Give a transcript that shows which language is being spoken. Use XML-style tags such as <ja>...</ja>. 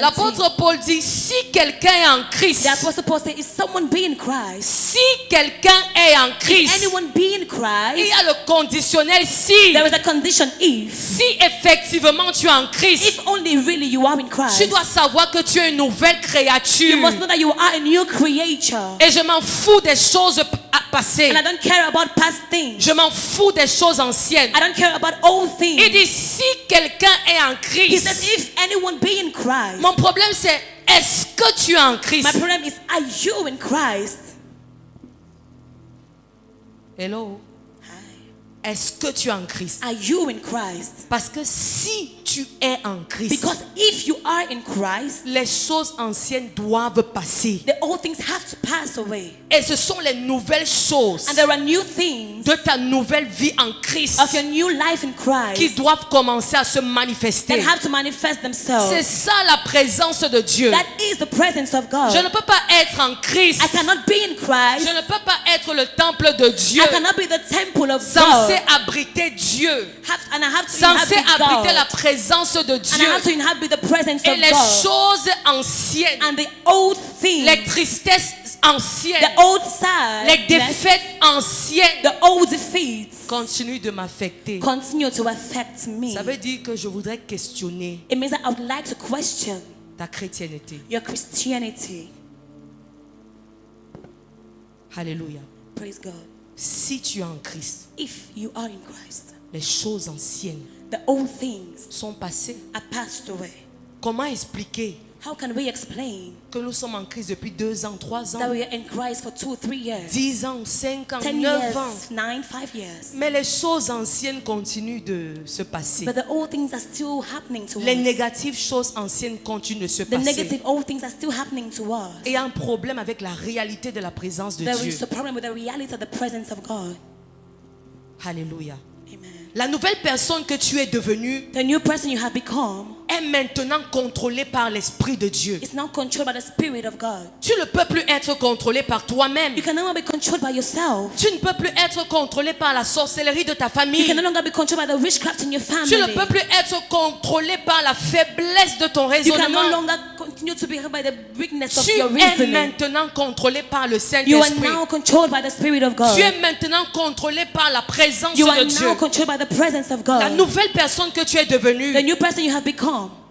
<fr>l'apôtre Paul dit, si quelqu'un est en Christ,</fr> <en>the apostle Paul says, is someone be in Christ?</en> <fr>si quelqu'un est en Christ,</fr> <en>Anyone be in</en> <fr>il y</fr> <en>Christ?</en> <fr>a le conditionnel si.</fr> <en>There is a condition if.</en> <fr>Si effectivement tu es en Christ,</fr> <en>If only really you are in Christ.</en> <fr>tu dois savoir que tu es une nouvelle</fr> <en>You</en> <fr>créature.</fr> <en>must know that you are a new creature.</en> <fr>Et je m'en fous des choses passées.</fr> <en>And I don't care about past things.</en> <fr>Je m'en fous des choses anciennes.</fr> <en>I don't care about old things.</en> <fr>Il dit si quelqu'un est en</fr> <en>He says,</en> <fr>Christ.</fr> <en>if anyone be in Christ.</en> <fr>Mon problème c'est est-ce que tu es en Christ?</fr> <en>My problem is, are you in Christ? Hello. Hi.</en> <fr>Est-ce que tu es en Christ?</fr> <en>Are you in Christ?</en> <fr>Parce que si tu es en Christ,</fr> <en>Because if you are in Christ,</en> <fr>les choses anciennes doivent passer.</fr> <en>the old things have to pass away.</en> <fr>Et ce sont les nouvelles choses</fr> <en>And there are new things</en> <fr>de ta nouvelle vie en Christ</fr> <en>of your new life in</en> <fr>qui</fr> <en>Christ</en> <fr>doivent commencer à se manifester.</fr> <en>that have to manifest</en> <fr>C'est</fr> <en>themselves.</en> <fr>ça la présence de Dieu.</fr> <en>That is the presence of God.</en> <fr>Je ne peux pas être en Christ.</fr> <en>I cannot be in Christ.</en> <fr>Je ne peux pas être le temple de Dieu</fr> <en>I cannot be the temple of</en> <fr>censé</fr> <en>God.</en> <fr>abriter Dieu,</fr> <en>And I have to</en> <fr>censé</fr> <en>inhabit</en> <fr>abriter</fr> <en>God.</en> <fr>la présence de</fr> <en>And I</en> <fr>Dieu.</fr> <en>have to inhabit the presence</en> <fr>Et</fr> <en>of</en> <fr>les</fr> <en>God.</en> <fr>choses anciennes,</fr> <en>And the old things,</en> <fr>les tristesses anciennes,</fr> <en>the old sad,</en> <fr>les défaites anciennes</fr> <en>the old defeats</en> <fr>continuent de m'affecter.</fr> <en>continue to affect me.</en> <fr>Ça veut dire que je voudrais questionner</fr> <en>It means that I would like to question</en> <fr>ta chrétienté.</fr> <en>your Christianity.</en> <fr>Alléluia.</fr> <en>Praise God.</en> <fr>Si tu es en Christ,</fr> <en>If you are in Christ,</en> <fr>les choses anciennes</fr> <en>the old things</en> <fr>sont passées.</fr> <en>are passed away.</en> <fr>Comment expliquer</fr> <en>How can we explain</en> <fr>que nous sommes en Christ depuis 2 ans, 3</fr> <en>that</en> <fr>ans,</fr> <en>we are in Christ for 2 or 3 years,</en> <fr>10 ans, 5 ans,</fr> <en>10</en> <fr>9 ans,</fr> <en>years, 9, 5 years?</en> <fr>mais les choses anciennes continuent de se passer.</fr> <en>But the old things are still happening to</en> <fr>Les</fr> <en>us.</en> <fr>négatives choses anciennes continuent de se</fr> <en>The</en> <fr>passer.</fr> <en>negative old things are still happening to us.</en> <fr>Et il y a un problème avec la réalité de la présence de</fr> <en>There</en> <fr>Dieu.</fr> <en>is a problem with the reality of the presence of God.</en> <fr>Alléluia.</fr> <en>Amen.</en> <fr>La nouvelle personne que tu es devenue</fr> <en>The new person you have become</en> <fr>est maintenant contrôlée par l'Esprit de Dieu.</fr> <en>is now controlled by the Spirit of God.</en> <fr>Tu ne peux plus être contrôlé par toi-même.</fr> <en>You can no longer be controlled by yourself.</en> <fr>Tu ne peux plus être contrôlé par la sorcellerie de ta</fr> <en>You</en> <fr>famille.</fr> <en>can no longer be controlled by the witchcraft in your family.</en> <fr>Tu ne peux plus être contrôlé par la faiblesse de ton</fr> <en>You can no</en> <fr>raisonnement.</fr> <en>longer continue to be held by the weakness of</en> <fr>Tu</fr> <en>your</en> <fr>es</fr> <en>reasoning.</en> <fr>maintenant contrôlé par le</fr> <en>You are</en> <fr>Saint-Esprit.</fr> <en>now controlled by the Spirit of God.</en> <fr>Tu es maintenant contrôlé par la présence</fr> <en>You are</en> <fr>de</fr> <en>now</en> <fr>Dieu.</fr> <en>controlled by the presence of</en> <fr>La</fr> <en>God.</en> <fr>nouvelle personne que tu es devenue,</fr> <en>The new person you have become</en>